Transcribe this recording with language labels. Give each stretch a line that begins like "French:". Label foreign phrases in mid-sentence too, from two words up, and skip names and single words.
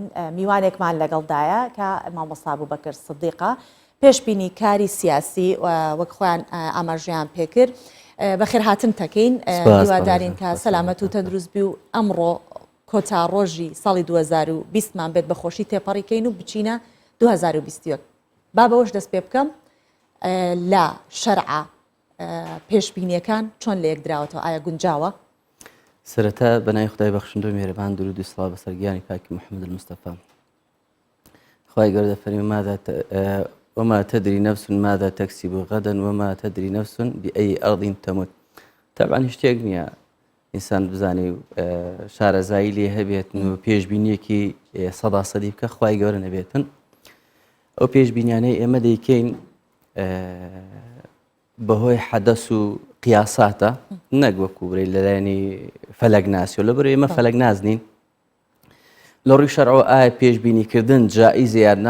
Central Kurdish: میوانێکمان لەگەڵدایە کە مامۆستا بووبەکر سدیقە پێشبینی کاری سیاسی وەک خۆیان ئاماژەیان پێکرد بەخێر هاتن تەکەین هیوادارین کە سەلامەت و تەندروستبی و ئەمڕۆ کۆتا ڕۆژی ساڵی 2020مان بێت بەخۆشی تێپەڕیکەین و بچینە 2021 با بەوەش دەست پێ بکەم لە شەرعە پێشبینیەکان چۆن لە یەک دراوەتەوە ئایا گونجاوە؟ سەرەتا بەنای خدای بەخشندۆ میهرەبان درود و سڵاو بەسەر گیانی پاکی محەممەد المستەفا. خوای گەورە دەفەرمێ
Arabic: وما تدري نفس ماذا تكسب غدا وما تدري نفس بأي أرض تموت.
Central Kurdish: طبعا هیچ شتێک نییە ئینسان بزانێ شارەزایی لێ هەبێت و پێشبینیەکی سەدا سەدی بکە خوای گەورە نەبێتن. ئەو پێشبینیانەی ئێمە دەیکەین بەهۆی حەدەس و قیاساتە نەک وەکو برێ لەلایەنی فەلەک ناسیۆ لەبەر ئێمە فەلەک نازنین لە ڕووی شەرعەوە ئایا پێشبینیکردن جائیز یاننا؟